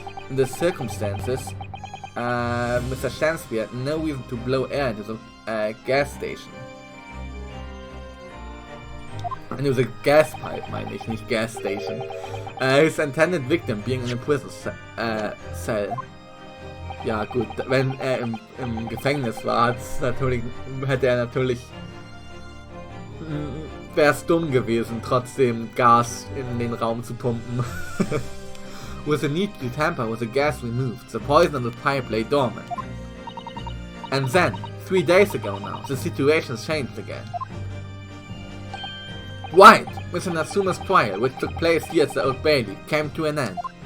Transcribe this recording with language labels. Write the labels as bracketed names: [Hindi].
[English] In the circumstances, Mr. Shakespeare had no reason to blow air into the gas station. Into the gas pipe, [German] meine ich, nicht [English] gas station. His intended victim being in a prison cell. [German] Ja gut, wenn er im Gefängnis war, hätte er natürlich... Wäre es dumm gewesen, trotzdem Gas in den Raum zu pumpen. [English] With the need to tamper with the gas removed, the poison on the pipe lay dormant. And then, 3 days ago now, the situation changed again. Right! Mr. Natsume's trial, which took place here at the Old Bailey, came to an end.